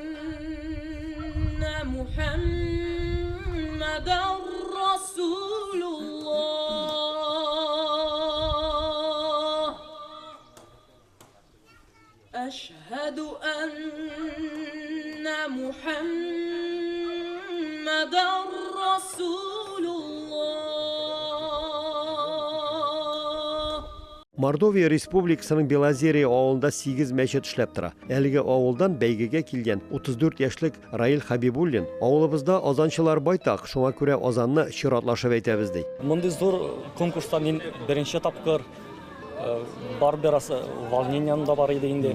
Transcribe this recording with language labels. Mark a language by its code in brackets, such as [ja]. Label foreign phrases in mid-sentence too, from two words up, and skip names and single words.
[ar] محمد رسول الله أشهد أن محمد رسول الله [tt] Мордовия Республикасының Белозерия авылында 8 мәчет эшләп тора. Әлеге авылдан бәйгегә килгән 34 яшьлек Раил Хабибуллин авылыбызда азанчылар байтак, шуңа күрә азанны чиратлашып әйтәбез ди. Мондый зур конкурста мин беренче тапкыр бар бераз волнением да бар иде инде.